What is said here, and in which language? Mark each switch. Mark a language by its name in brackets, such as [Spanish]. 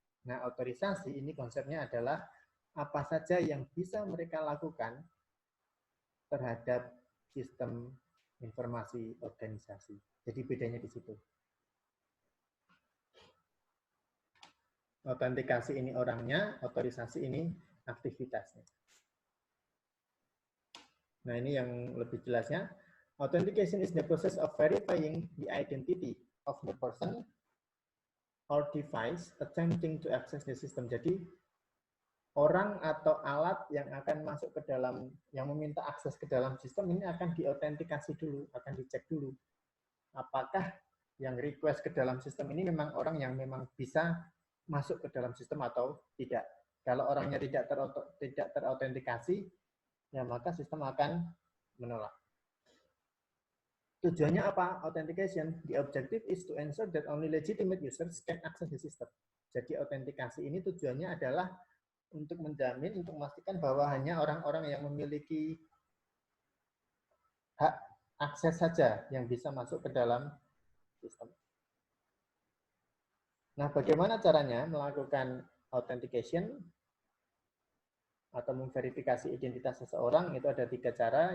[Indonesian] Nah, otorisasi ini konsepnya adalah apa saja yang bisa mereka lakukan terhadap sistem informasi organisasi. Jadi bedanya di situ. Autentikasi ini orangnya, otorisasi ini aktivitasnya. Nah, ini yang lebih jelasnya. [English] Authentication is the process of verifying the identity of the person or device attempting to access the system. [Indonesian] Jadi, orang atau alat yang akan masuk ke dalam, yang meminta akses ke dalam sistem ini akan diautentikasi dulu, akan dicek dulu. Apakah yang request ke dalam sistem ini memang orang yang memang bisa masuk ke dalam sistem atau tidak. Kalau orangnya tidak terautentikasi, ya maka sistem akan menolak. Tujuannya apa? Authentication. [English] The objective is to ensure that only legitimate users can access the system. [Indonesian] Jadi autentikasi ini tujuannya adalah untuk menjamin, untuk memastikan bahwa hanya orang-orang yang memiliki hak akses saja yang bisa masuk ke dalam sistem. Nah, bagaimana caranya melakukan authentication atau memverifikasi identitas seseorang? Itu ada 3 cara.